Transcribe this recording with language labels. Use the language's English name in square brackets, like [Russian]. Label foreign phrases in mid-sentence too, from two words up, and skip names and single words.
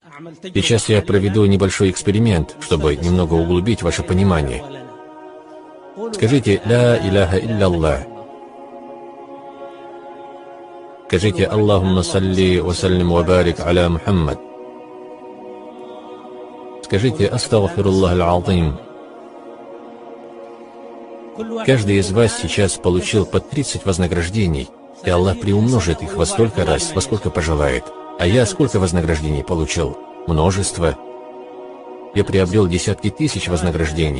[Russian] Сейчас я проведу небольшой эксперимент, чтобы немного углубить ваше понимание. [Arabic] Скажите «لا إله إلا الله». Скажите «اللهم صل وسلم وبارك على محمد». Скажите «أستغفر الله العظيم». [Russian] Каждый из вас сейчас получил по 30 вознаграждений, и Аллах приумножит их во столько раз, во сколько пожелает. А я сколько вознаграждений получил? Множество. Я приобрел десятки тысяч вознаграждений.